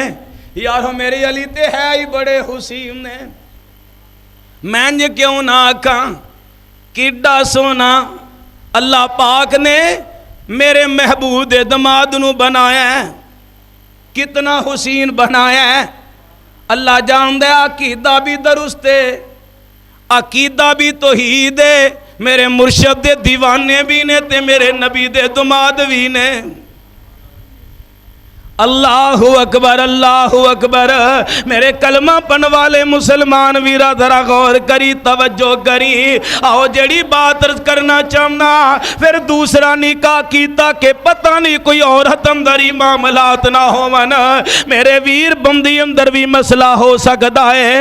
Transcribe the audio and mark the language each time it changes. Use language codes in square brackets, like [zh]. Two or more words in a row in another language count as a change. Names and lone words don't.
[pa] یارو میرے علی تے ہے ہی بڑے حسین نے، میں جے کیوں نہ آکھاں کیڈا سوہنا اللہ پاک نے میرے محبوب دے داماد نوں بنایا، کتنا حسین بنایا. اللہ جاندا عقیدہ بھی درست اے، عقیدہ بھی توحید اے، میرے مرشد دے دیوانے بھی نے تے میرے نبی دے داماد بھی نے. [ar] الله أكبر الله أكبر. [pa] میرے کلمہ پڑھن والے مسلمان ویرا ذرا غور کریں توجہ کریں. آؤ جیہڑی بات کرنا چاہنا فیر دوسرا نکاح کیتا کہ پتہ نہیں کوئی عورت اندر ہی معاملات نہ ہوون. میرے ویر بندے اندر بھی مسئلہ ہو سکدا اے.